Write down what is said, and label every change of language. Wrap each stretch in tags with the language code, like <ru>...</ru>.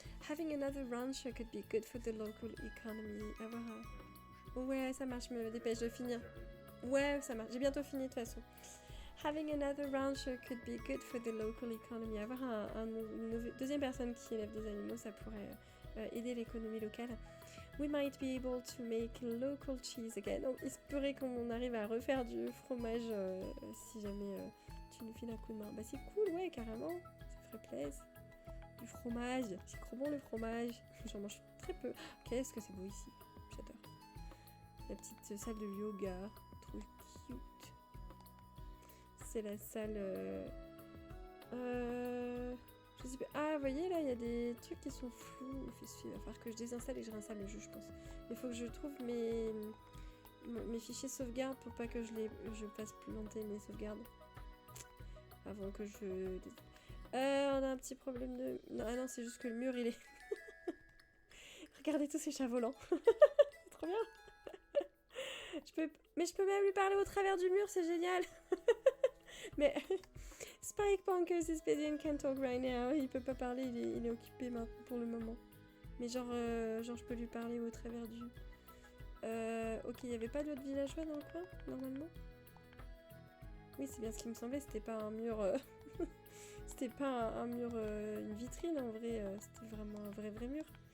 <en>Having another rancher could be good for the local economy.</en> <fr>Ouais, ça marche, je me dépêche de finir. Ouais, ça marche, j'ai bientôt fini de toute façon.</fr> <en>Having another rancher could be good for the local economy.</en> <fr>Avoir une deuxième personne qui élève des animaux, ça pourrait aider l'économie locale.</fr> <en>We might be able to make local cheese again.</en> <fr>Donc, il se pourrait qu'on arrive à refaire du fromage si jamais tu nous files un coup de main. Bah c'est cool, ouais, carrément. Ça ferait plaisir. Du fromage, c'est trop bon le fromage. J'en mange très peu. Qu'est-ce que c'est beau ici. J'adore. La petite salle de yoga. Trop cute. C'est la salle... Je sais pas. Ah, vous voyez là, il y a des trucs qui sont flous. Il va falloir que je désinstalle et que je réinstalle le jeu, je pense. Il faut que je trouve mes fichiers sauvegarde pour pas que je fasse planter mes sauvegardes. Avant que je... on a un petit problème de... Ah non, c'est juste que le mur, il est... Regardez tous ces chats volants. C'est trop bien. Mais je peux même lui parler au travers du mur, c'est génial. Mais...</fr> <en>Spike Punkers is busy and can't talk right now.</en> <fr>Il peut pas parler, il est occupé maintenant pour le moment. Mais genre je peux lui parler au travers du... Ok, il n'y avait pas d'autres villageois dans le coin, normalement? Oui, c'est bien ce qui me semblait, c'était pas un mur... c'était pas un mur, une vitrine en vrai, c'était vraiment un vrai mur.</fr>